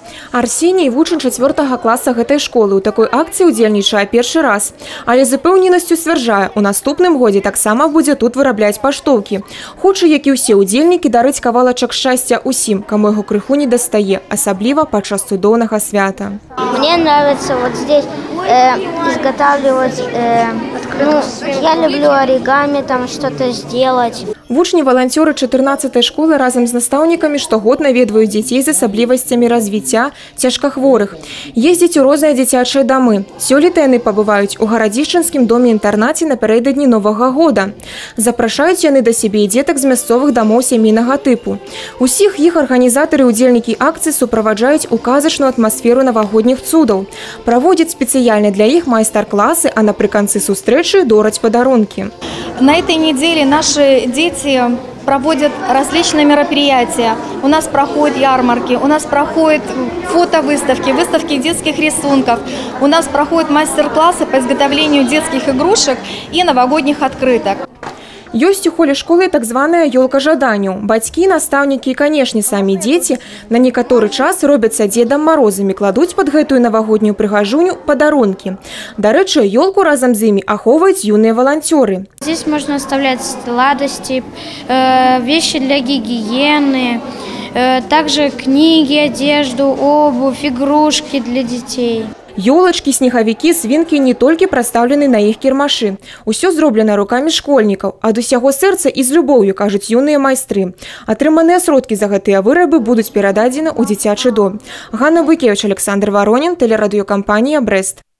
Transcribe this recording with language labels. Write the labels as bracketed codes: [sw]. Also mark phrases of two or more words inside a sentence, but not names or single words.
[be] Арсеній – вучень 4 класа гэтай школы. У такой акції удзельнічае першы раз. Але з упэўненасцю сцвярджае, у наступным годзе таксама будзе тут вырабляць паштоўкі. Хоча, як і ўсе удзельнікі, дарыць кавалачак шчасця усім, каму яго крыху не дастае, асабліва падчас цудоўнага свята. [ru] Мне нравится вот здесь изготавливать, я люблю оригами, там что-то сделать. [be] Вучні-валанцёры 14-й школы разам з настаўнікамі штогод наведваюць дзяцей з асаблівасцямі развіцця цяжкахворых. Ездзяць у розныя дзіцячыя дамы. Сёлета яны пабываюць у гарадзішчынскім доме-інтэрнаце напярэдадні Новага года. Запрашаюць яны да сябе і дзетак з мясцовых дамоў сямейнага тыпу. Усіх іх арганізатары і удзельнікі акцыі суправаджаюць у казачную атмасферу навагодніх цудаў. Праводзяць спецыяльна для іх майстар-класы, а напрыканцы сустрэчы дораць падарункі. [ru] На этой неделе наши дети проводят различные мероприятия. У нас проходят ярмарки, у нас проходят фотовыставки, выставки детских рисунков. У нас проходят мастер-классы по изготовлению детских игрушек и новогодних открыток. [be] Ёсць у холе школы так званая ёлка жаданняў. Бацькі, настаўнікі і, канешне, самі дзеці на некаторы час робяцца Дзедам Марозамі, кладуць пад гэтую навагоднюю прыгажуню падарункі. Дарэчы, ёлку разам з імі ахоўваюць юныя валанцёры. [ru] Здесь можно оставлять сладости, вещи для гигиены, также книги, одежду, обувь, игрушки для детей. [be] Ёлачкі, снегавікі, свінкі не толькі прадстаўлены на іх кірмашы. Усё зроблена рукамі школьнікаў. Ад усяго сэрца і з любоўю, кажуць юныя майстры. Атрыманыя сродкі за гэтыя вырабы будуць перададзены ў дзіцячы дом. Ганна Буйкевіч, Александр Воронін, тэлерадыёкампанія «Брэст».